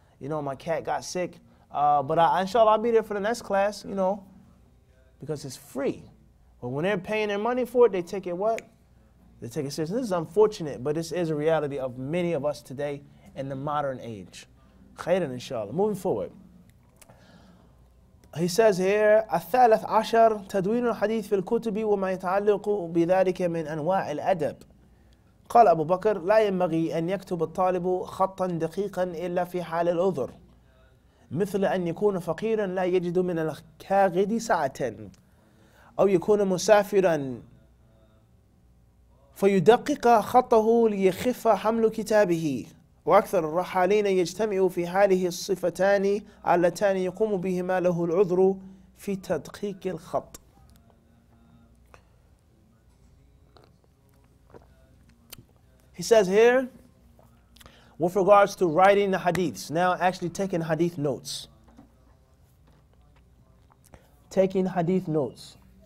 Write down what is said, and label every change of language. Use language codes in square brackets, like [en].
[en] My cat got sick. But inshallah, I'll be there for the next class, because it's free. But when they're paying their money for it, they take it what? They take it seriously. This is unfortunate, but this is a reality of many of us today in the modern age. Khairan, inshallah. Moving forward. He says here, [ar] الثالث عشر تدوين الحديث في الكتب وما يتعلق بذلك من أنواع الأدب. قال أبو بكر: لا ينبغي أن يكتب الطالب خطا دقيقا إلا في حال العذر، مثل أن يكون فقيرا لا يجد من الكاغد سعة، أو يكون مسافرا فيدقق خطه ليخف حمل كتابه. وأكثر الرحالين يجتمع في هذه الصفتان اللتان يقوم بهما له العذر في تدقيق الخط. [en] He says here, with regards to writing the hadiths, now actually taking hadith notes. Taking hadith notes.